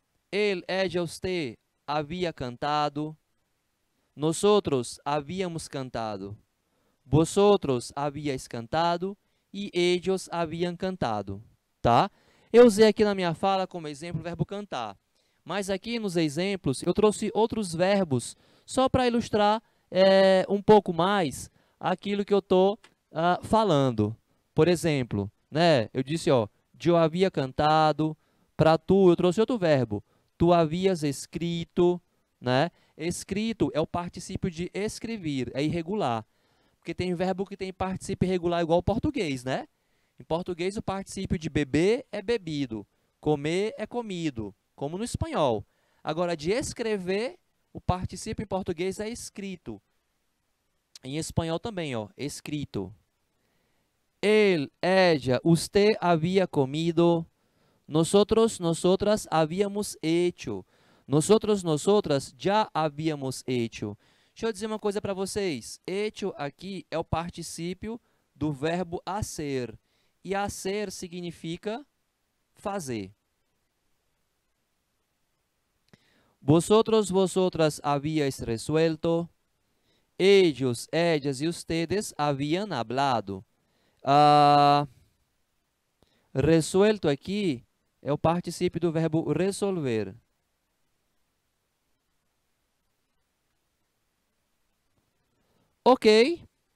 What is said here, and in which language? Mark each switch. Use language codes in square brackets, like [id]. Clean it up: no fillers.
[es] Ella, usted havia cantado. Nosotros habíamos cantado. Vosotros habíais cantado. [pt] E ellos haviam cantado. Tá? Eu usei aqui na minha fala como exemplo o verbo cantar. Mas aqui nos exemplos eu trouxe outros verbos só para ilustrar um pouco mais aquilo que eu estou falando. Por exemplo, né, eu disse, ó, eu havia cantado, para tu eu trouxe outro verbo, tu havias escrito, né? Escrito é o particípio de escrever, é irregular. Porque tem verbo que tem particípio irregular igual ao português, né? Em português, o particípio de beber é bebido, comer é comido, como no espanhol. Agora, de escrever, o particípio em português é escrito. Em espanhol também, ó, escrito. [es] Él, ella, usted había comido. Nosotros, nosotras habíamos hecho. Nosotros, nosotras já habíamos hecho. [pt] Deixa eu dizer uma coisa para vocês. Hecho aqui é o particípio do verbo hacer. E hacer significa fazer. [es] Vosotros, vosotras habíais resuelto. Ellos, ellas y ustedes habían hablado. [pt] Resuelto aqui é o particípio do verbo resolver. Ok.